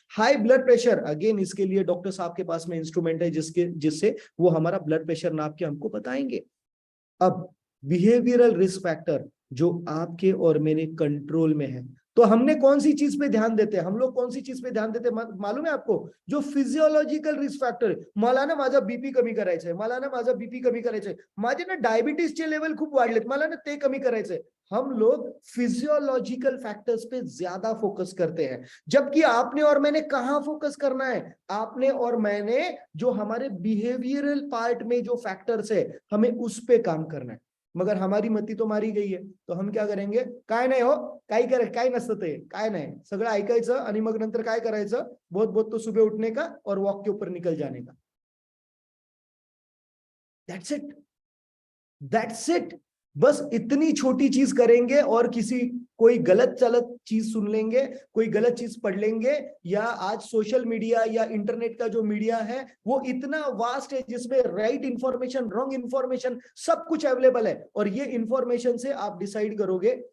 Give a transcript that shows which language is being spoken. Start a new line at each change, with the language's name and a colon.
Hindi: High blood pressure, again इसके लिए doctor साहब के पास में इंस्ट्रूमेंट है जिससे वो हमारा ब्लड प्रेशर नाप के हमको बताएंगे। अब बिहेवियरल रिस्क फैक्टर जो आपके और मेरे कंट्रोल में है, तो हमने कौन सी चीज पे ध्यान देते हैं, हम लोग कौन सी चीज पे ध्यान देते हैं मालूम है आपको?
Marathi: जो फिजियोलॉजिकल रिस्क फॅक्टर, मला ना माझा बीपी कमी करायचंय, मला ना माझा बीपी कमी करायचंय, माझे ना डायबिटीजचे लेवल खूप वाढलेत, मला ना ते कमी करायचंय।
Hindi: हम लोग फिजियोलॉजिकल फैक्टर्स पे ज्यादा फोकस करते हैं, जबकि आपने और मैंने कहां फोकस करना है? आपने और मैंने जो हमारे बिहेवियरल पार्ट में जो फैक्टर्स है हमें उस पे काम करना है। मगर हमारी मती तो मारी गई है, तो हम क्या करेंगे?
Marathi: काय नाही हो, काय नसतं ते, काय नाही, सगळं ऐकायचं आणि मग नंतर काय करायचं?
Hindi: बहुत बहुत तो सुबह उठने का और वॉक के ऊपर निकल जाने का।
English: That's it, that's it.
Hindi: बस इतनी छोटी चीज करेंगे और किसी कोई गलत चलत चीज सुन लेंगे, कोई गलत चीज पढ़ लेंगे, या आज सोशल मीडिया या इंटरनेट का जो मीडिया है वो इतना वास्ट है जिसमें राइट इंफॉर्मेशन, रॉन्ग इंफॉर्मेशन सब कुछ अवेलेबल है, और ये इंफॉर्मेशन से आप डिसाइड करोगे